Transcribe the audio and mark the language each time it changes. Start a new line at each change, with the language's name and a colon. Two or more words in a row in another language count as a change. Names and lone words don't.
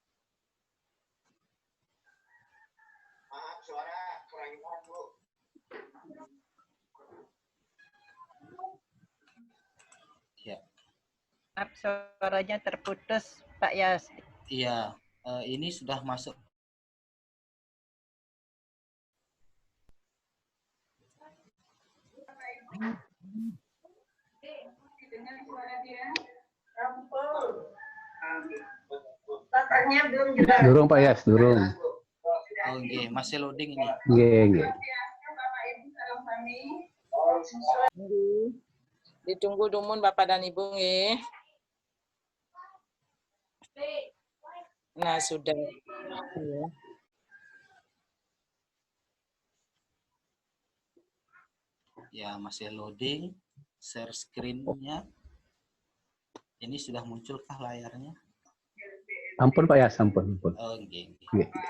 Indonesian: Maaf, suara kurang Bu. Ya. Maaf, suaranya terputus, Pak Yas. Iya, ini sudah masuk.
Balinese: Durung Pak Yas, durung. Oh, nggih,
Indonesian: masih loading ini.
Balinese: Nggih, nggih.
Indonesian: Ditunggu dumun Bapak dan Ibu nggih. Nah, sudah. Ya, masih loading.
English: Share screen-
Indonesian: nya. Ini sudah munculkah layarnya?
Balinese: Ampun Pak Yas, ampun. Oh, nggih. Nggih.